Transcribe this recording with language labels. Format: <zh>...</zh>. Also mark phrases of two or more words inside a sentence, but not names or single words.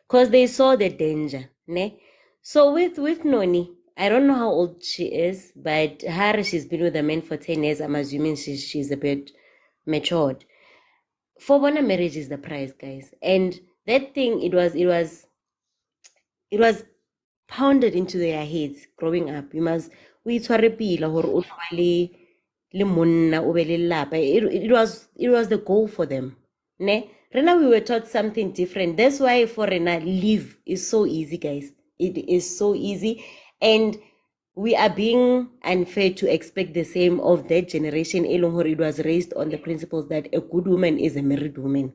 <en>because they saw the danger, ne? So with Noni, I don't know how old she is, but her, she's been with a man for 10 years. I'm assuming she's a bit matured. For bona, marriage is the price, guys. And that thing, it was pounded into their heads growing up. You must</en> <st>we pila hore o tshwane le monna o be le lelapa.</st> <en>It was the goal for them. Ne? Rena, we were taught something different. That's why for Rena, live is so easy, guys. It is so easy. And we are being unfair to expect the same of that generation. It was raised on the principles that a good woman is a married woman.</en>